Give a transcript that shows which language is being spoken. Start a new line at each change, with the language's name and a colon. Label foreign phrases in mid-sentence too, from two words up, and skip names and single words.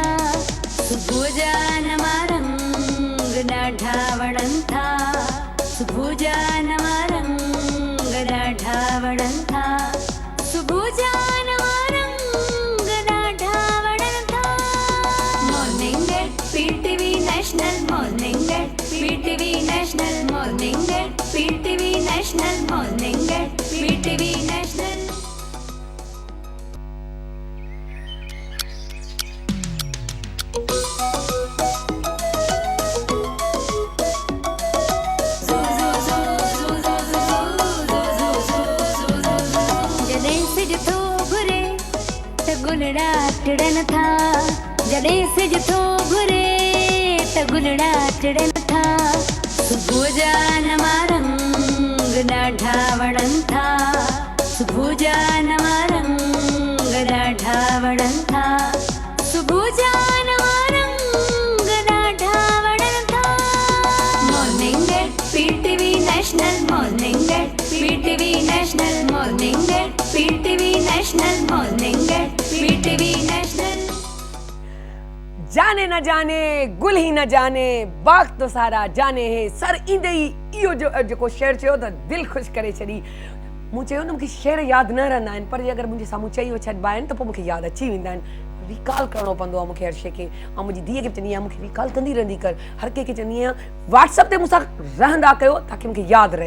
Sindhi: सुबुह जा नवा रंग ॾाढा वणनि था, सुबुह जा नवा रंग ॾाढा वणनि था, सुबुह जा नवा रंग ॾाढा वणनि था।
English: Morning at PTV National, Morning at PTV National, Morning at PTV National, Morning at PTV National.
Sindhi: जॾहिं सिज थो घुरे त गुलड़ा टिड़न था, जॾहिं सिज थो घुरे त गुलड़ा टिड़न था। सुबुह जा नवा रंग ॾाढा वणनि था, सुबुह जा नवा रंग ॾाढा वणनि था, सुबुह जा नवा रंग ॾाढा वणनि था।
English: Morning at PTV National, Morning at PTV National, Morning at PTV National, Morning at PTV National.
Urdu: جانے نہ جانے گل ہی نہ جانے، باغ تو سارا جانے ہے.
Sindhi: सर ईंदे ई इहो जेको शेर चयो त दिलि ख़ुशि करे छॾी। मूं चयो न मूंखे शेर यादि न रहंदा आहिनि, पर जे अगरि मुंहिंजे साम्हूं चई छॾिबा आहिनि त पोइ मूंखे यादि अची वेंदा आहिनि। रिकॉल करिणो पवंदो आहे मूंखे हर शइ खे। ऐं मुंहिंजी धीअ खे बि चवंदी आहियां मूंखे रिकॉल कंदी रहंदी कर। हर कंहिंखे चवंदी आहियां व्हाट्सअप ते मूंसां रहंदा कयो ताकी मूंखे यादि रहे।